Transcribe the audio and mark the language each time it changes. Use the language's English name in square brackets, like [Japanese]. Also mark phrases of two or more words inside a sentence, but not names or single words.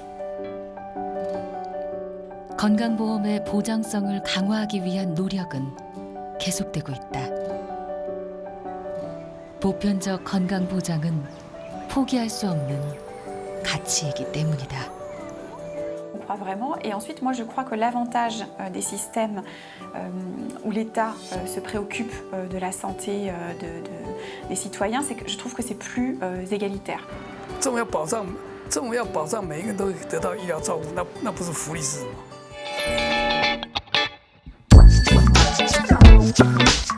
[Korean] 건강보험의 보장성을 강화하기 위한 노력은 계속되고 있다. 보편적 건강보장은 포기할 수 없는 가치이기 때문이다. [French] On croit vraiment. Et ensuite, moi, je crois que l'avantage des systèmes où l'État se préoccupe de la santé des citoyens, c'est que je trouve que c'est plus égalitaire. [Chinese] 政府要保障每一个人都得到医疗照顾，那不是福利制吗？